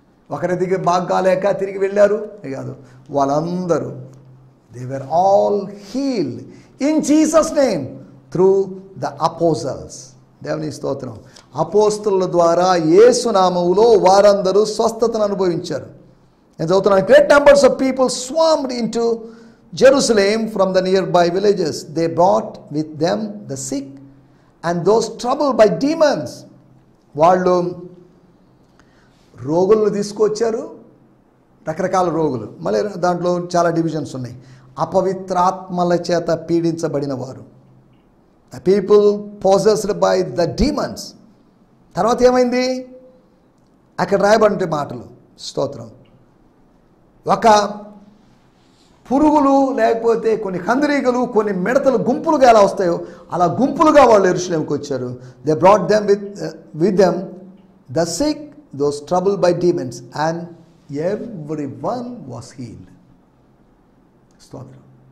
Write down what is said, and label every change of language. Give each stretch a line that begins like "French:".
Telugu: ఒకరికి బాగాలేక తిరిగి వెళ్ళారు కాదు, వాళ్ళందరూ
English: They were all healed in Jesus name through the apostles.
Telugu: దేవుని స్తోత్రం. అపోస్తలుల ద్వారా యేసు నామములో వారందరూ స్వస్థతను అనుభవించారు. నేను చదువుతున్నాను.
English: Great numbers of people swarmed into Jerusalem from the nearby villages. They brought with them the sick and those troubled by demons.
Telugu: వాళ్ళు రోగులను తీసుకొచ్చారు, రకరకాల రోగులు, మళ్ళీ దాంట్లో చాలా డివిజన్స్ ఉన్నాయి. అపవిత్రాత్మల చేత పీడించబడిన వారు,
English: the people possessed by the demons.
Telugu: తర్వాత ఏమైంది? అక్కడ రాయబడిన మాటలు, స్తోత్రం, ఒక పురుగులు లేకపోతే కొన్ని కందిరీగలు కొన్ని మిడతలు గుంపులుగా ఎలా వస్తాయో అలా గుంపులుగా వాళ్ళు యెరూషలేముకి వచ్చారు.
English: They brought them with them the sick, those troubled by demons, and every one was healed. స్తోత్రం.